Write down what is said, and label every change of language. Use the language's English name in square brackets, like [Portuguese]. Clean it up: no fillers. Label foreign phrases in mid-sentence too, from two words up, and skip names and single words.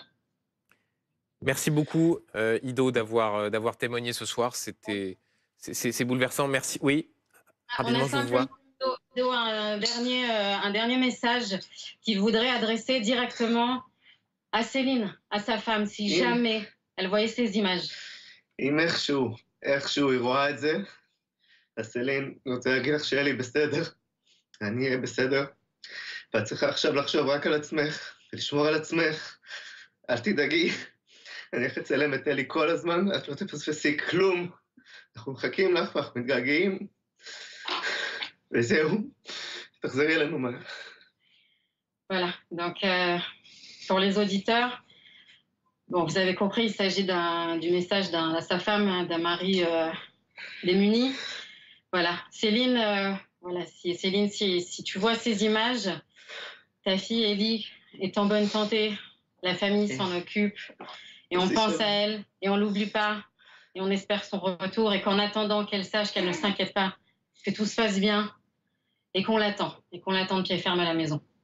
[French] Merci beaucoup, Ido, d'avoir témoigné ce soir. C'est bouleversant. Merci. Oui, rapidement, je vous vois. Un dernier message qu'il voudrait adresser directement à Céline, à sa femme, si jamais elle voyait ces images. [Hebrew] אם איכשהו היא רואה את זה, אז סלין, אני רוצה להגיד לך שיהיה לי בסדר, אני אהיה בסדר, ואת צריכה עכשיו לחשוב רק על עצמך, ולשמור על עצמך, אל תדאגי, אני הולך לצלם את אלי כל הזמן, את לא תפספסי כלום, אנחנו מחכים לך ואנחנו מתגעגעים, וזהו, תחזרי אלינו מהר. [French] Voilà, donc pour les auditeurs, bon, vous avez compris, il s'agit du message à sa femme, d'un mari démuni. Voilà, Céline, Céline, si tu vois ces images, ta fille Ellie est en bonne santé, la famille s'en occupe, et on pense à elle, et on l'oublie pas, et on espère son retour, et qu'en attendant qu'elle sache qu'elle ne s'inquiète pas, que tout se passe bien, et qu'on l'attend de pied ferme à la maison.